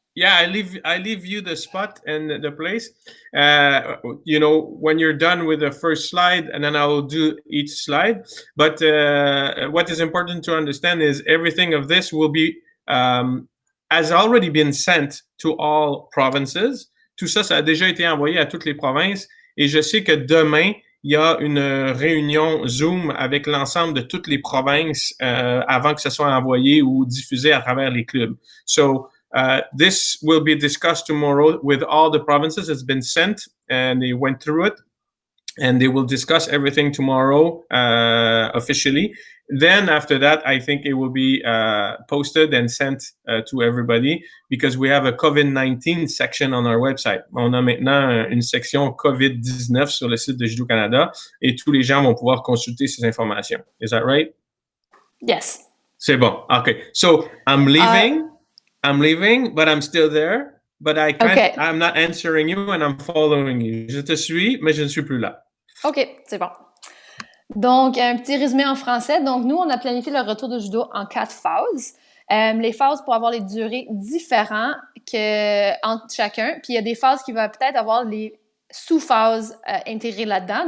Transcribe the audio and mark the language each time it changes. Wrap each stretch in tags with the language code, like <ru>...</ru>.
<en>Yeah, I leave you the spot and the place. When you're done with the first slide, and then I will do each slide. But what is important to understand is everything of this will be has already been sent to all provinces.</en> <fr>Tout ça, ça a déjà été envoyé à toutes les provinces. Et je sais que demain, il y a une réunion Zoom avec l'ensemble de toutes les provinces avant que ce soit envoyé ou diffusé à travers les clubs.</fr> <en>So, this will be discussed tomorrow with all the provinces. It's been sent and they went through it and they will discuss everything tomorrow officially. Then after that, I think it will be posted and sent to everybody because we have a COVID-19 section on our website.</en> <fr>On a maintenant une section COVID-19 sur le site de Judo Canada et tous les gens vont pouvoir consulter ces informations.</fr> <en>Is that right? Yes.</en> <fr>C'est bon. Okay.</fr> <en>So I'm leaving, but I'm still there. But I can't, Okay. I'm not answering you and I'm following you.</en> <fr>Je te suis, mais je ne suis plus là. OK, c'est bon. Donc, un petit résumé en français. Donc, nous, on a planifié le retour de judo en 4 phases. Les phases pour avoir les durées différentes entre chacun. Puis, il y a des phases qui vont peut-être avoir les sous-phases intégrées là-dedans.</fr>